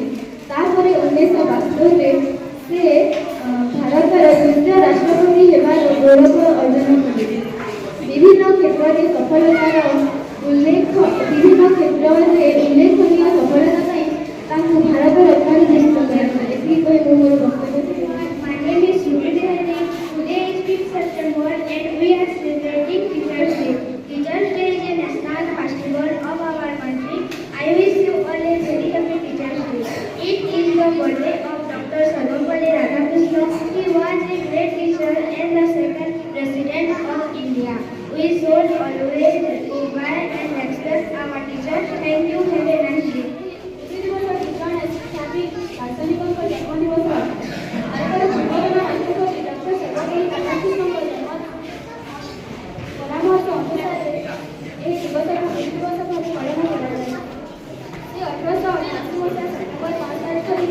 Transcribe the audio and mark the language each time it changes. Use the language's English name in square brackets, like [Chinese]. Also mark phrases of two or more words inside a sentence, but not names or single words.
[Odia] ତାପରେ 1962ରେ ସେ ଭାରତର ଦ୍ୱିତୀୟ ରାଷ୍ଟ୍ରପତି ହେବାର ଗୌରବ ଅର୍ଜନ କଲେ। ବିଭିନ୍ନ କ୍ଷେତ୍ରରେ ଉଲ୍ଲେଖନୀୟ ସଫଳତା ପାଇଁ ତାଙ୍କୁ ଭାରତ ରତ୍ନରେ ଭୂଷିତ କରାଯାଇଥିଲା। ଏତିକି କହି ମୁଁ ମୋର ବକ୍ତବ୍ୟ ଶେଷ କରୁଛି। [English] My name is Shruti Hari. Today is 5th September and we are celebrating Teachers Day. Teachers Day is a national festival of our country. I wish you all a very happy Teachers Day. It is the birthday of Dr. Sarvapalli Radhakrishnan. He was a great teacher and the second President of India. We should always admire and respect our teachers. Thank you. Have a nice day. [Odia] ଦାର୍ଶନିକଙ୍କ ଜନ୍ମଦିବସ ଭାରତର ପୂର୍ବତନ ରାଷ୍ଟ୍ରପତି ଡକ୍ଟର ସର୍ବପଲ୍ଲୀ ରାଧାକୃଷ୍ଣଙ୍କ ପରାମର୍ଶ ଅନୁସାରେ ଏହି ଦିବସକୁ ଗୁରୁ ଦିବସ ଭାବେ ପାଳନ କରାଯାଏ। ସେ 1888 ମସିହା ସେପ୍ଟେମ୍ବର 5 ତାରିଖ ଦିନ